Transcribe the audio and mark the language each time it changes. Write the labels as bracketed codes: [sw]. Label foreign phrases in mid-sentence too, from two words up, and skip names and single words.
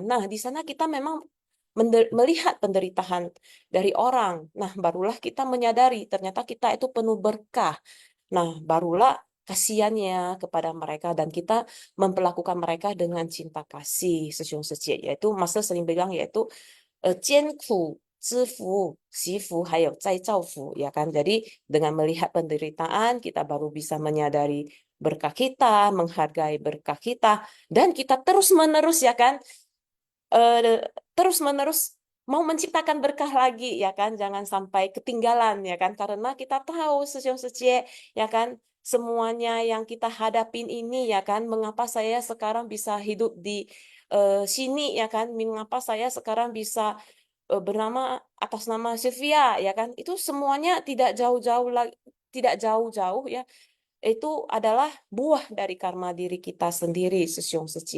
[id] Nah, di sana kita memang melihat penderitaan dari orang. Nah, barulah kita menyadari ternyata kita itu penuh berkah. Nah, barulah kasihannya kepada mereka dan kita memperlakukan mereka dengan cinta kasih sejujurnya, yaitu Master sering bilang yaitu [zh] 艰苦知福惜福还有再造福 [id] ya kan. Jadi dengan melihat penderitaan kita baru bisa menyadari berkah kita, menghargai berkah kita, dan kita terus menerus ya kan, terus menerus mau menciptakan berkah lagi ya kan, jangan sampai ketinggalan ya kan, karena kita tahu sejauh ya kan, semuanya yang kita hadapin ini ya kan, mengapa saya sekarang bisa hidup di sini ya kan, mengapa saya sekarang bisa bernama atas nama Sylvia ya kan, itu semuanya tidak jauh-jauh ya, itu adalah buah dari karma diri kita sendiri secie.